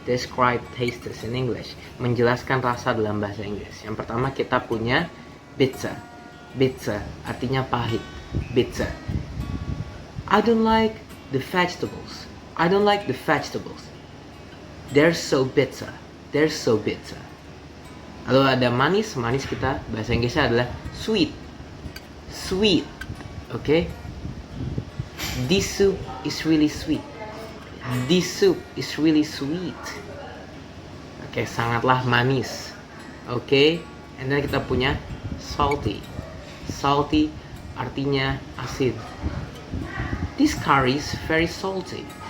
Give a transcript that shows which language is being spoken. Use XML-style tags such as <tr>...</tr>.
<en>Describe tastes in English.</en> <id>Menjelaskan rasa dalam bahasa Inggris. Yang pertama kita punya pizza.</id> <en>Bitter</en> <id>artinya pahit.</id> <en>Bitter. I don't like the vegetables. I don't like the vegetables. They're so bitter. They're so bitter.</en> <id>Lalu ada manis. Manis kita bahasa Inggrisnya adalah sweet.</id> <en>Sweet. Okay? This soup is really sweet. This soup is really sweet.</en> <id>Oke, sangatlah manis. Oke,</id> <en>and then</en> <id>kita punya salty.</id> <en>Salty</en> <id>artinya asin.</id> <en>This curry is very salty.</en>